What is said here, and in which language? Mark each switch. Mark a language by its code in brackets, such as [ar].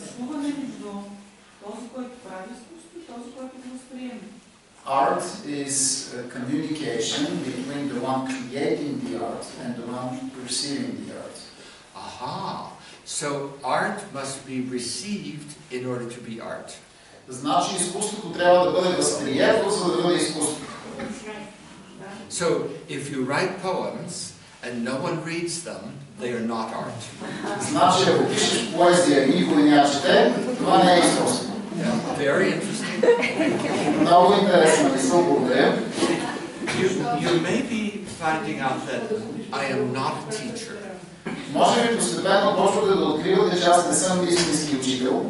[bg] общуване между този, който прави изкуство и този, който го възприема. [en] Art is a communication between the one creating the art and the one perceiving the art. Aha! So art must be received in order to be art. [bg] Значи изкуството трябва да бъде възприето, за да бъде изкуство. [en] So if you write poems and no one reads them, they are not art. [bg] Значи ако пишеш поезия и никой не я чете, това не е изкуство. [en] Yeah, very interesting. [bg] Много интересна мисъл, благодаря. [en] You may be finding out that I am not a teacher. [bg] Може би постепенно почвате да откривате, че аз не съм истински учител,